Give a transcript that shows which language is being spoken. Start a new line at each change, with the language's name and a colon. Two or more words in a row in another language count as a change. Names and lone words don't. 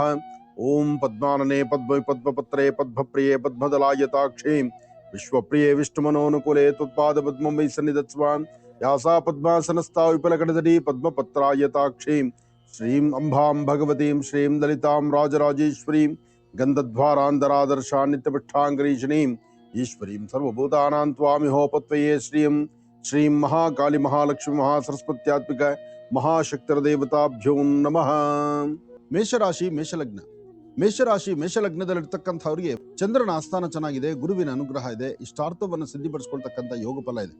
Sanskrit: ಓಂ ಪದ್ಮಾನನೆ ಪದ್ಮ ಪದ್ಮಪತ್ರೇ ಪದ್ಮಪ್ರಿಯೇ ಪದ್ಮದಲಾಯತಾಕ್ಷೇ ವಿಶ್ವಪ್ರಿಯೇ ವಿಷ್ಣುಮನೋನುಕೂಲೆ ತ್ವತ್ಪಾದ ಪದ್ಮಂ ವೈ ಸನ್ನಿಧತ್ಸ್ವಾಂ. ಯಾಸಾ ಪದ್ಮಾಸನಸ್ಥಾ ವಿಪುಲಕಟಜಟಿ ಪದ್ಮಪತ್ರಾಯತಾಕ್ಷೇ ಶ್ರೀಂ ಅಂಬಾಂ ಭಗವತೀಂ ಶ್ರೀಂ ಲಲಿತಾಂ ರಾಜರಾಜೇಶ್ವರೀಂ ಗಂಧದ್ವಾರಾಂಧರಾದರ್ಶಾ ನಿತ್ಯಪೃಷ್ಠಾಂಗರೀಷಣೀಂ ಈಶ್ವರೀಂ ಸರ್ವಭೂತಾನಾಂ ತ್ವಾಮಿಹೋಪತ್ವಯೇ ಶ್ರೀಂ. ಶ್ರೀಂ ಮಹಾಕಾಳಿ ಮಹಾಲಕ್ಷ್ಮಿ ಮಹಾಸರಸ್ವತ್ಯಾತ್ಮಿಕ ಮಹಾಶಕ್ತಿರದೇವತಾಭ್ಯೋ ನಮಃ.
Kannada: ಮೇಷರಾಶಿ ಮೇಷಲಗ್ನ. ಮೇಷರಾಶಿ ಮೇಷಲಗ್ನದಲ್ಲಿರ್ತಕ್ಕಂಥವ್ರಿಗೆ ಚಂದ್ರನ ಆಸ್ಥಾನ ಚೆನ್ನಾಗಿದೆ, ಗುರುವಿನ ಅನುಗ್ರಹ ಇದೆ, ಇಷ್ಟಾರ್ಥವನ್ನು ಸಿದ್ಧಿಪಡಿಸ್ಕೊಳ್ತಕ್ಕಂಥ ಯೋಗ ಫಲ ಇದೆ.